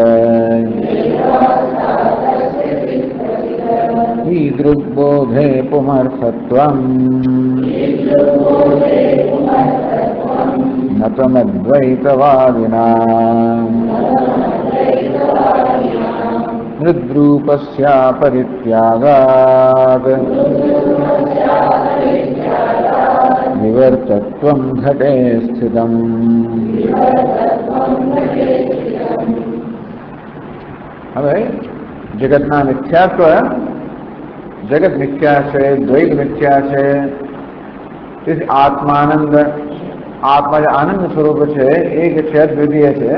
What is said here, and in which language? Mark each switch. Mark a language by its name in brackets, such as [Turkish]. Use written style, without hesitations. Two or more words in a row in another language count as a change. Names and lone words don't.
[Sanskrit] ईदृग्बोधे पुमर्थत्वम् न तमद्वैतवादिनाम्। हृद्रूपस्यापरित्यागात् विवर्तत्वं घटे स्थितम्। [Gujarati] હવે જગતના મિથ્યાત્વ, જગત મિથ્યા છે, દ્વૈત મિથ્યા છે, તેથી આત્માનંદ, આત્મા જે આનંદ સ્વરૂપ છે એ જે છે અદ્વિતીય છે.